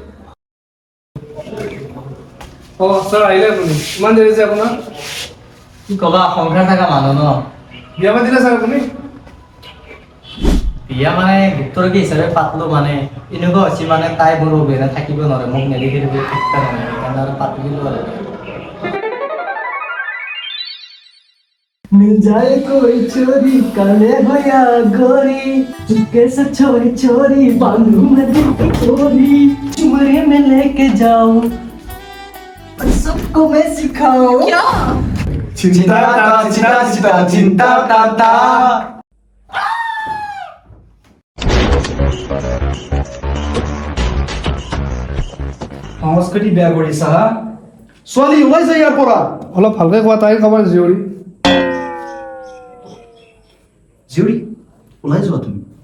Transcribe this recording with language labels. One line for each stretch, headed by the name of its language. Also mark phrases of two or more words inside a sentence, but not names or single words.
Assamese: অঁ ছাৰ আহিলে আপুনি? ইমান দেৰি যে আপোনাৰ? কি ক'বা, সংসাৰ থকা মানুহ ন। বিয়া পাতিলে ছাৰ আপুনি? বিয়া মানে গুপ্তৰকী হিচাপে পাতলো মানে এনেকুৱা হৈছে মানে তাই মোৰ অবিহনে থাকিব নোৱাৰে, মোক নেদেখি থাকিব ঠিকা নহয়, সেইকাৰণে আৰু পাতি দিলোঁ আৰু।
Hindi: मिल जाए कोई चोरी कर ले भैया गोरी चुपके से छोरी छोरी बांधू मैं दिल की चोरी चुमरे में लेके जाऊं और सबको मैं सिखाऊं क्या चिंता ता चिंता चिंता चिंता ता ता
Assamese: সংস্কৃতি বেয়া কৰিছা হা? ছোৱালী ওলাইছে ইয়াৰ পৰা। অলপ ভালকৈ কোৱা, তাইৰ খবৰ জীয়ৰী। জীয়ৰী ওলাই যোৱা তুমি।